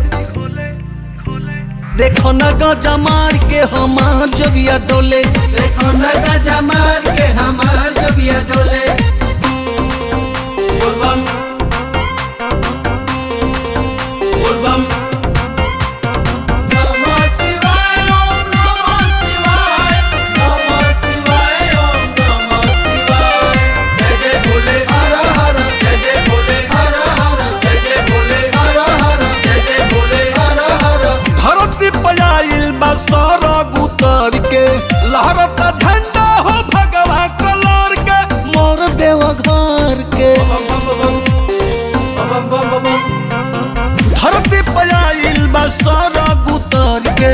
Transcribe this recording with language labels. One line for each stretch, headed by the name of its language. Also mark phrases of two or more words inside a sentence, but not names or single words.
Bhojpuri: देखो न गजा मार के हमार जोगिया डोले। देखो न गजा मार के हमार जोगिया डोले। बोल बम बोल बम।
Sanskrit: नमः शिवाय ओम नमः शिवाय। नमः शिवाय ओम नमः शिवाय।
Bhojpuri: जय जय भोले हर हर। जय जय भोले हर हर। जय जय भोले हर हर। जय जय भोले हर हर। धरती पयाइल बा सरग उतर के। लहरता झंडा हो भगवा कलर के। मोर देव घर के। धरती पयाइल बा सरग उतर के।